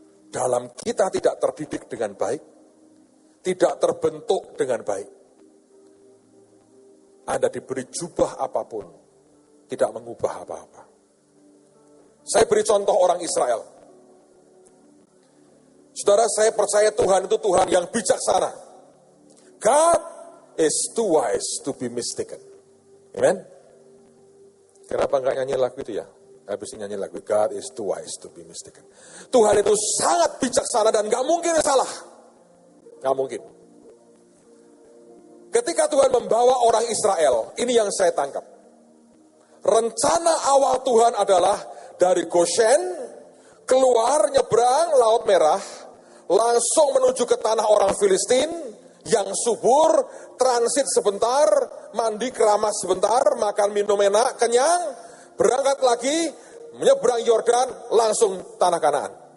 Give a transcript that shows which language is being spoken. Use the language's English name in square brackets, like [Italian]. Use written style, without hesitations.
[Indonesian] Dalam kita tidak terdidik dengan baik, tidak terbentuk dengan baik. Anda diberi jubah apapun, tidak mengubah apa-apa. Saya beri contoh orang Israel. Saudara, saya percaya Tuhan itu Tuhan yang bijaksana. [English] God is too wise to be mistaken. Amen? [Indonesian] Kenapa enggak nyanyi lagu itu ya? Habis nyanyi lagu, [English] God is too wise to be mistaken. [Indonesian] Tuhan itu sangat bijaksana dan enggak mungkin salah. Nggak mungkin. Ketika Tuhan membawa orang Israel, ini yang saya tangkap. Rencana awal Tuhan adalah dari Goshen, keluar nyebrang Laut Merah, langsung menuju ke tanah orang Filistin, yang subur, transit sebentar, mandi keramas sebentar, makan minum enak, kenyang, berangkat lagi, menyeberang Yordan, langsung tanah Kanaan.